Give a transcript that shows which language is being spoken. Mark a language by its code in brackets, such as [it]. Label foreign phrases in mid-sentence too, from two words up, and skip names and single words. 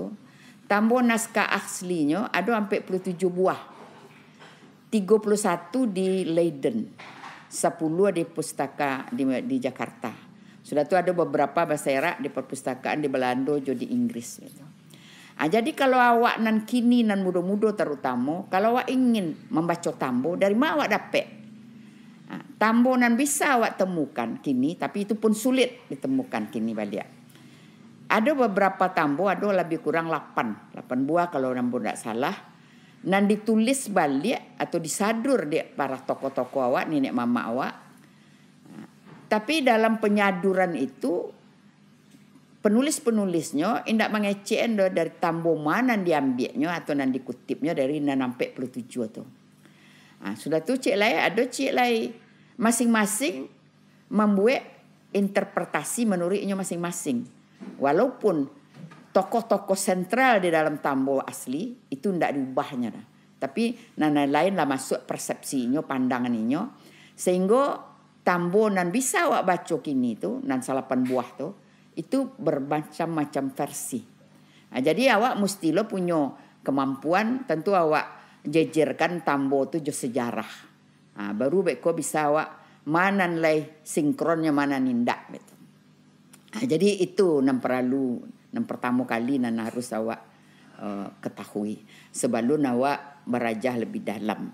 [id] Tambo naskah aslinya ada sampai 47 buah. 31 di Leiden, 10 di pustaka di Jakarta. Sudah tu ada beberapa bahasa Arab di perpustakaan di Belanda juga di Inggris gitu. Jadi kalau awak nan kini nan muda-muda terutama, kalau awak ingin membaca tambo, dari mana awak dapat? Tambo nan bisa awak temukan kini, tapi itu pun sulit ditemukan kini balik. Ada beberapa tambo, ada lebih kurang 8 buah kalau nambo tidak salah. Dan ditulis balik atau disadur di para tokoh-tokoh awak, nenek mama awak. Tapi dalam penyaduran itu, penulis-penulisnya tidak mengecek dari tambo mana diambilnya atau nan dikutipnya dari 47 tu. Sudah tu cik lai ada cik lai masing-masing membuat interpretasi menurutnya masing-masing. Walaupun tokoh-tokoh sentral di dalam tambo asli itu tidak diubahnya dah. Tapi nan lain lah masuk persepsinya, pandangannya sehingga tambo nan bisa awak baca kini tu nan 8 buah tu itu bermacam-macam versi. Jadi awak mestilah punya kemampuan tentu awak jejerkan tambo tu jo sejarah. Baru beko bisa awak mana nilai sinkronnya mana nindak gitu. Jadi itu yang pertama kali yang harus awak ketahui sebelum awak berajah lebih dalam.